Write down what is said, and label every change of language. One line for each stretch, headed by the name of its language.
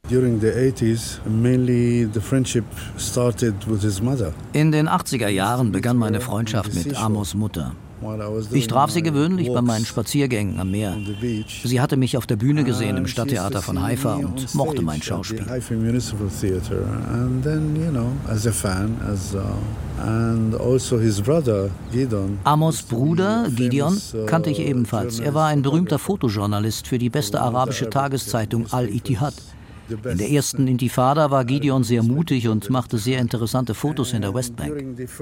English: During the 80s, mainly the friendship started with his mother.
German: In den 80er Jahren begann meine Freundschaft mit Amos Mutter. Ich traf sie gewöhnlich bei meinen Spaziergängen am Meer. Sie hatte mich auf der Bühne gesehen im Stadttheater von Haifa und mochte mein Schauspiel.
English: Haifa Municipal Theater. And then, you know, as a fan, as and also his brother Gideon.
German: Amos Bruder Gideon kannte ich ebenfalls. Er war ein berühmter Fotojournalist für die beste arabische Tageszeitung Al-Ittihad. In der ersten Intifada war Gideon sehr mutig und machte sehr interessante Fotos in der Westbank.